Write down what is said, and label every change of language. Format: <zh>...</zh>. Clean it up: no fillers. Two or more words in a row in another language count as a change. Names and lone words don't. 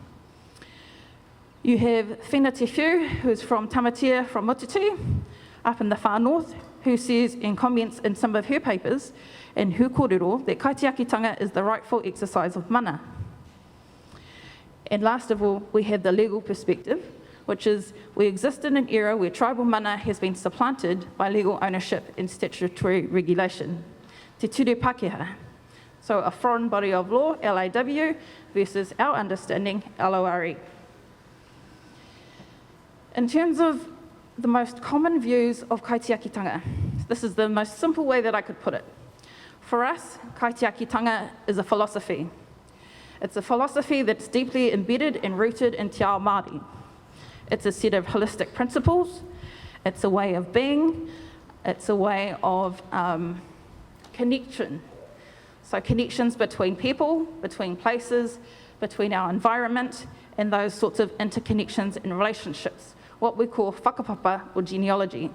<en>You have Whina Te Whiu, who's from Tamatea, from Motiti, up in the far north, who says and comments in some of her papers and her kōrero that kaitiakitanga is the rightful exercise of mana. And last of all, we have the legal perspective, which is we exist in an era where tribal mana has been supplanted by legal ownership and statutory regulation.</en> <mi>Te ture Pākehā.</mi> <en>So a foreign body of law, LAW, versus our understanding, LORE. In terms of the most common views of kaitiakitanga, this is the most simple way that I could put it. For us, kaitiakitanga is a philosophy. It's a philosophy that's deeply embedded and rooted in</en> <mi>te ao Māori.</mi> <en>It's a set of holistic principles. It's a way of being. It's a way of connection. So connections between people, between places, between our environment, and those sorts of interconnections and relationships, what we call whakapapa or genealogy.</en>